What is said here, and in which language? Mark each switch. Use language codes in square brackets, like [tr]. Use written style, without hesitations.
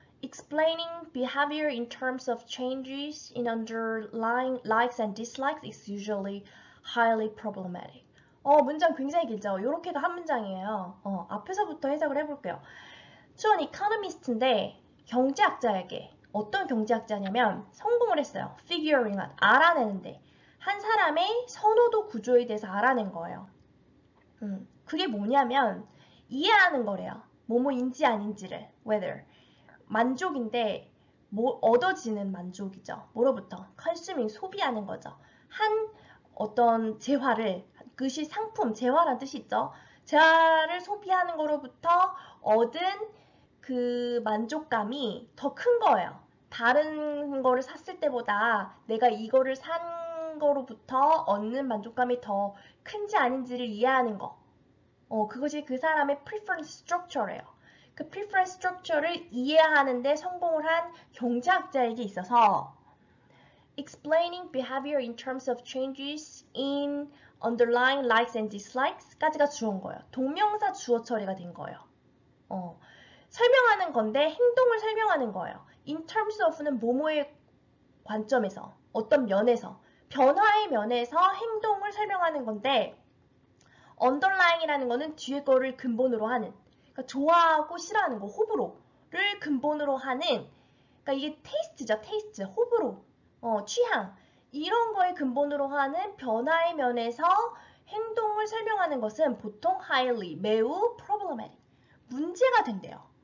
[en] Explaining behavior in terms of changes in underlying likes and dislikes is usually highly problematic. [ko] 문장 굉장히 길죠? 요렇게가 한 문장이에요. 앞에서부터 해석을 해볼게요. To an economist인데, 경제학자에게 어떤 경제학자냐면 성공을 했어요. figuring out, 알아내는데 한 사람의 선호도 구조에 대해서 알아낸 거예요. 그게 뭐냐면 이해하는 거래요. 뭐뭐인지 아닌지를 whether 만족인데 얻어지는 만족이죠. 뭐로부터? consuming, 소비하는 거죠. 한 어떤 재화를, 그것이 상품, 재화란 뜻이 있죠. 재화를 소비하는 거로부터 얻은 그 만족감이 더 큰 거예요. 다른 거를 샀을 때보다 내가 이거를 산 거로부터 얻는 만족감이 더 큰지 아닌지를 이해하는 거. 그것이 그 사람의 preference structure예요. 그 preference structure를 이해하는데 성공을 한 경제학자에게 있어서 [en] explaining behavior in terms of changes in underlying likes and dislikes [ko] 까지가 주어인 거예요. 동명사 주어 처리가 된 거예요. 설명하는 건데 행동을 설명하는 거예요. In terms of는 뭐뭐의 관점에서, 어떤 면에서, 변화의 면에서 행동을 설명하는 건데 underlying이라는 거는 뒤에 거를 근본으로 하는, 그러니까 좋아하고 싫어하는 거, 호불호를 근본으로 하는, 그러니까 이게 테이스트죠, 테이스트, 호불호, 취향, 이런 거에 근본으로 하는 변화의 면에서 행동을 설명하는 것은 보통 highly, 매우 problematic, 문제가 된대요.